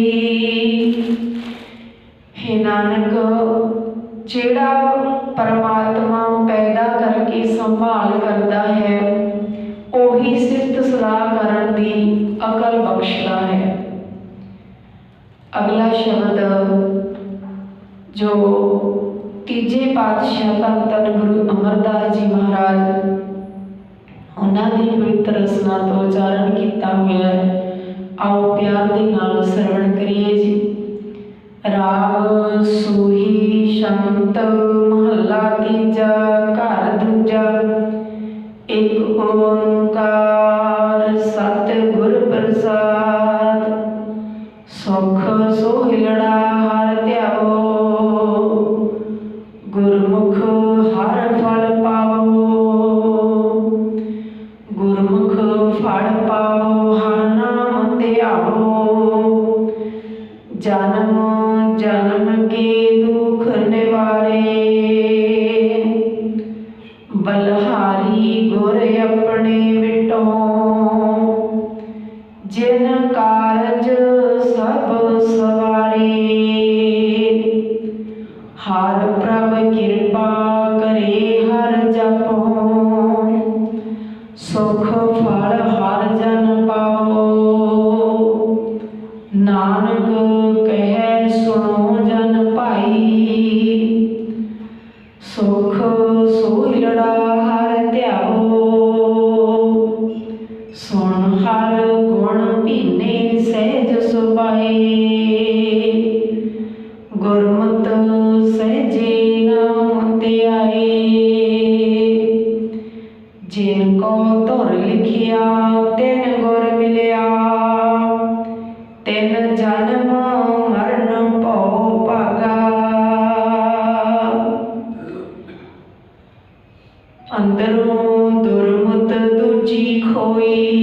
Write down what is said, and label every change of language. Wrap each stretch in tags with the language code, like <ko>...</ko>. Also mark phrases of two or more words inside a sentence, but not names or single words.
<pa>ਹੇ ਨਾਨਕ ਜੇੜਾ ਪਰਮਾਤਮਾ ਪੈਦਾ ਕਰਕੇ ਸੰਭਾਲ ਕਰਤਾ ਹੈ, ਓਹੀ ਸਿਫਤ ਸਲਾਹ ਕਰਨ ਦੀ ਅਕਲ ਬਖ਼ਸ਼ਦਾ ਹੈ। ਅਗਲਾ ਸ਼ਬਦ ਜੋ ਤੀਜੇ ਪਾਤਸ਼ਾਹ ਧੰਨ ਧੰਨ ਗੁਰੂ ਅਮਰਦਾਸ ਜੀ ਮਹਾਰਾਜ ਉਨ੍ਹੋਂਨੇ ਪਵਿੱਤਰ ਰਸਨਾ ਤੋ ਉਚਾਰਣ ਕੀਆ ਹੂਆ ਹੈ, ਆਓ ਪਿਆਰ ਦੇ ਨਾਲ ਸਰਵਣ ਕਰੀਏ ਜੀ। ਰਾਗ ਸੂਹੀ ਸ਼ਾਂਤ ਮਹਲਾ ਤੀਜਾ ਘਰ ਦੂਜਾ। ਇੱਕ ਓਂਕਾਰ ਸਤਿਗੁਰ ਪ੍ਰਸਾਦ। ਸੁਖ ਸੋਹਿਲੜਾ ਹਰਿ ਧਿਆਵੋ। ਗੁਰਮੁਖ ਹਰਿ ਫਲ ਪਾਵੋ। ਗੁਰਮੁਖ ਫਲ ਪਾਵੋ ਹਰਿ ਨਾਮ ਧਿਆਵੋ। ਜਨਮ ਜਨਮ ਕੇ ਦੁਖ ਨਿਵਾਰੇ। ਬਲਿਹਾਰੀ ਗੁਰ ਅਪਨੇ ਵਿਟੋ। ਜਿਨ ਕਾਰਜ ਸਭ ਸਵਾਰੇ। ਹਰਿ ਪ੍ਰਭ ਕ੍ਰਿਪਾ ਕਰੇ ਹਰਿ ਜਪੋ। ਸੁਖ ਫਲ ਹਰਿ ਜਨ ਪਾਓ। ਨਾਨਕ ਕਹੇ ਸੁਨੋ ਜਨ ਭਾਈ। ਸੁਖ ਸੋਹਿਲੜਾ ਹਰਿ ਧਿਆਵੋ। ਸੁਨ ਹਰਿ ਗੁਣ ਭੀਨੇ ਸਹਜ ਸੁਭਾਏ। ਗੁਰਮਤ ਸਹਜੇ ਨਾਮ ਧਿਆਏ। ਜਿਨਕੋ ਧੁਰ ਲਿਖਿਆ ਤਿਨ ਗੁਰ ਮਿਲਿਆ। ਤਿਨ ਜਨਮ ਮਰਣ ਭਉ ਭਾਗਾ। ਅੰਦਰੋਂ ਦੁਰਮਤ ਦੂਜੀ ਖੋਈ।</pa>